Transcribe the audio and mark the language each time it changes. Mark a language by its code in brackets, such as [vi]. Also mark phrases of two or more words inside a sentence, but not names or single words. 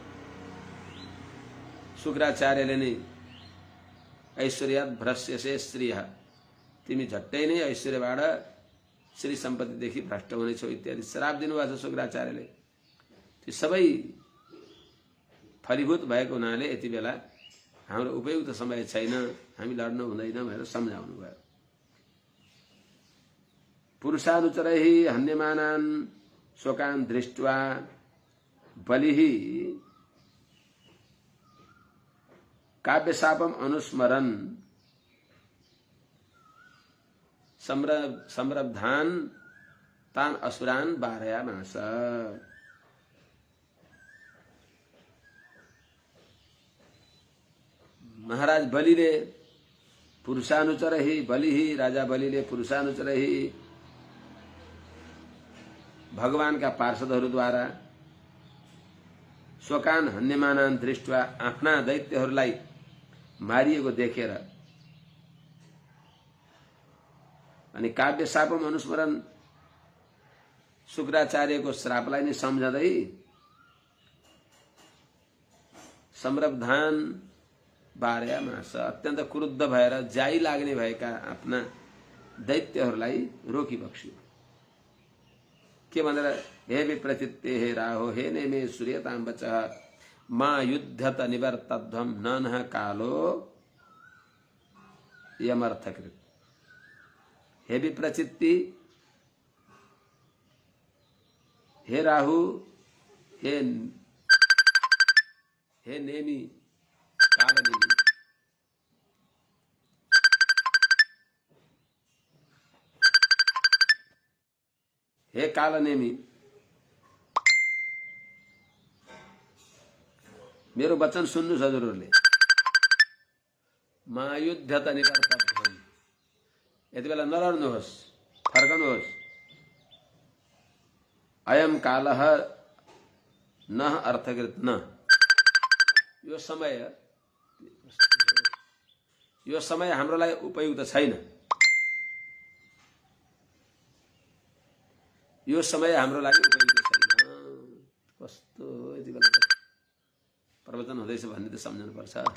[ne] शुक्राचार्यले नै [sa] ऐश्वर्यात् भ्रष्यसे श्रीः, [ne] तिमी झट्टै नै ऐश्वर्यबाट श्री सम्पत्तिदेखि भ्रष्ट हुनेछौ इत्यादि श्राप दिनुभएको छ शुक्राचार्यले। ती सबै फलीभूत भएको हुनाले यति बेला हाम्रो उपयुक्त समय छैन, हामी लड्न हुँदैन भनेर सम्झाउनु भयो। [sa] पुरुषानुचरैः हन्यमानान् शोकान् दृष्ट्वा बलिः काव्यशापम अनुस्मरन् संरब्धान् तान् असुरान् वारयामास। [ne] महाराज बलिले पुरुषानुचरैः, बलिः राजा बलिले पुरुषानुचरैः भगवानका पार्षदहरूद्वारा [sa] शोकान हन्यमानान् दृष्ट्वा [ne] आफ्ना दैत्यहरूलाई मारिएको देखेर अनि [sa] काव्य शापम [ne] अनुस्मरण शुक्राचार्यको श्रापलाई नै सम्झँदै [sa] संरब्धान वारयामास, [ne] अत्यन्त क्रुद्ध भएर जाई लाग्ने भएका आफ्ना दैत्यहरूलाई रोकिबक्स्यो। के भनेर, [sa] हे विप्रचित्ते हे राहो हे नेमे सूर्यतां वचः मा युद्धत निवर्तध्वं ननः कालो यमर्थकृत्। [ne] हे विप्रचित्ति, हे राहु, हे नेमी, कालनेमी, हे कालनेमी, मेरो वचन सुन्नुहोस् हजुरहरूले। [sa] महायुद्ध त निवर्तध्वम्, [ne] यति बेला नलड्नुहोस्, फर्कनुहोस्। [sa] अयम कालः न अर्थकृत न, [ne] यो समय हाम्रो लागि उपयुक्त छैन। यो समय हाम्रो लागि उपयुक्त छैन। कस्तो यति बेला प्रवचन हुँदैछ भन्ने त सम्झनु पर्छ।